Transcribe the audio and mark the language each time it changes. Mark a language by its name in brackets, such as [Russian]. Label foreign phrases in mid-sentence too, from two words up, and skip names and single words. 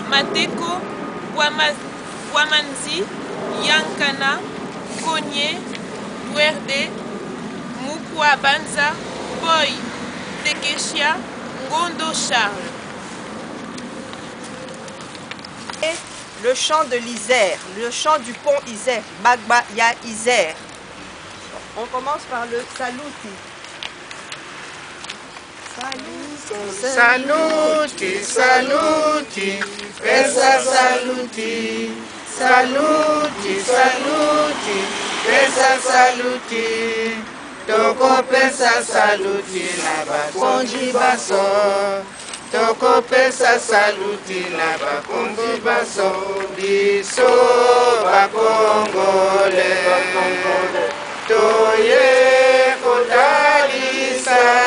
[French] Mateko, Wamanzi, Yankana, Konye, Vuerde, Mukwa Banza, Boy, Tekeshia, Ngondo Charles. Et le chant de l'Isère, le chant du pont Isère, Magba Ya Isère. On commence par le Saluti. [Lingala] Saluti, saluti, pesa saluti, saluti, saluti, pesa saluti, toko pesa saluti na bakonzi baso, toko pesa saluti na bakonzi baso, biso bakongole, toye kotalisa.